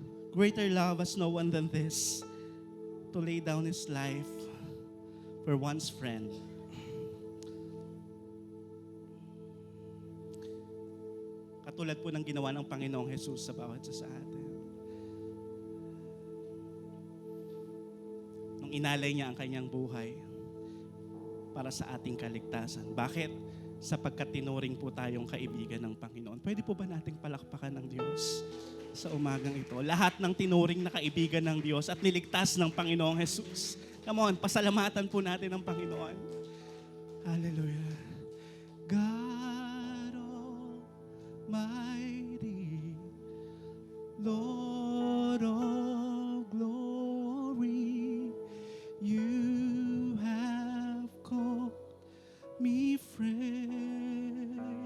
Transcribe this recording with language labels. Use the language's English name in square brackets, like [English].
[English] Greater love has no one than this, to lay down his life for one's friend. [Filipino] Katulad po ng ginawa ng Panginoong Jesus sa bawat isa sa atin. Nung inalay niya ang kanyang buhay para sa ating kaligtasan. Bakit? Sapagkat tinuring po tayong kaibigan ng Panginoon. Pwede po ba nating palakpakan ng Diyos sa umagang ito? Lahat ng tinuring na kaibigan ng Diyos at niligtas ng Panginoong Jesus. [English] Come on, [Filipino] pasalamatan po natin ang Panginoon. Hallelujah. [English] God Almighty, Lord of glory, you have called me friend.